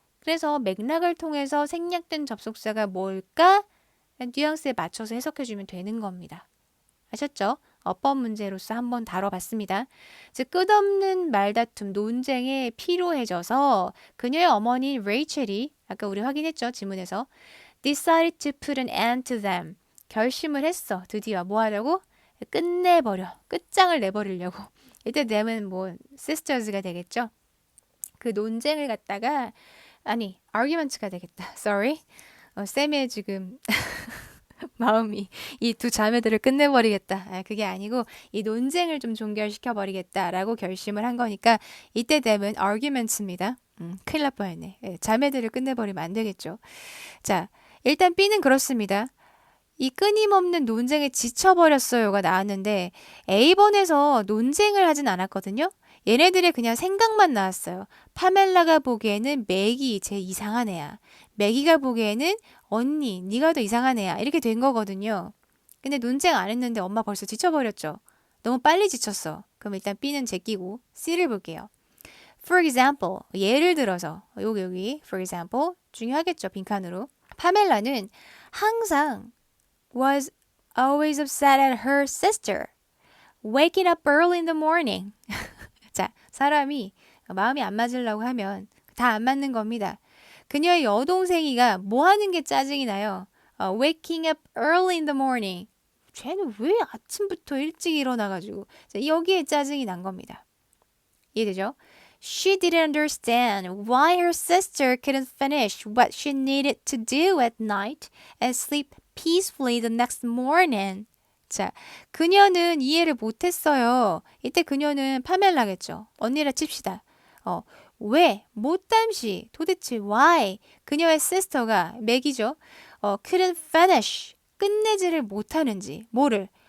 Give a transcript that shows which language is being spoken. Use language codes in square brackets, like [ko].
[ko] 그래서 맥락을 통해서 생략된 접속사가 뭘까? 뉘앙스에 맞춰서 해석해주면 되는 겁니다. 아셨죠? 어법 문제로서 한번 다뤄봤습니다. 즉 끝없는 말다툼, 논쟁에 피로해져서 그녀의 어머니 레이첼이 아까 우리 확인했죠? 지문에서 [en] decided to put an end to them. [ko] 결심을 했어. 드디어 뭐 하려고? 끝내버려. 끝장을 내버리려고. 이때 them은 뭐 sisters가 되겠죠? 그 논쟁을 갖다가 아니 arguments가 되겠다. [en] Sorry. [ko] 쌤의 지금 마음이 이 두 자매들을 끝내버리겠다. 그게 아니고 이 논쟁을 좀 종결시켜버리겠다라고 결심을 한 거니까 이때 되면 arguments입니다. 큰일 날 뻔했네. 자매들을 끝내버리면 안 되겠죠. 자, 일단 B는 그렇습니다. 이 끊임없는 논쟁에 지쳐버렸어요가 나왔는데 A번에서 논쟁을 하진 않았거든요. 얘네들의 그냥 생각만 나왔어요. 파멜라가 보기에는 맥이 제일 이상한 애야. 맥이가 보기에는 언니, 네가 더 이상한 애야. 이렇게 된 거거든요. 근데 논쟁 안 했는데 엄마 벌써 지쳐버렸죠. 너무 빨리 지쳤어. 그럼 일단 B는 제끼고 C를 볼게요. [en] For example, [ko] 예를 들어서 여기 for example 중요하겠죠. 빈칸으로. 파멜라는 항상 [en] was always upset at her sister. Waking up early in the morning. [ko] 자, 사람이 마음이 안 맞으려고 하면 다 안 맞는 겁니다. 그녀의 여동생이가 뭐 하는 게 짜증이 나요? [en] Waking up early in the morning. [ko] 쟤는 왜 아침부터 일찍 일어나가지고 자, 여기에 짜증이 난 겁니다. 이해되죠? [en] She didn't understand why her sister couldn't finish what she needed to do at night and sleep peacefully the next morning. [ko] 자, 그녀는 이해를 못했어요. 이때 그녀는 파멜라겠죠. 언니라 칩시다. 왜? 못담시. 도대체 why? 그녀의 sister가 맥이죠. [en] couldn't finish. [ko] 끝내지를 못하는지. 뭐를?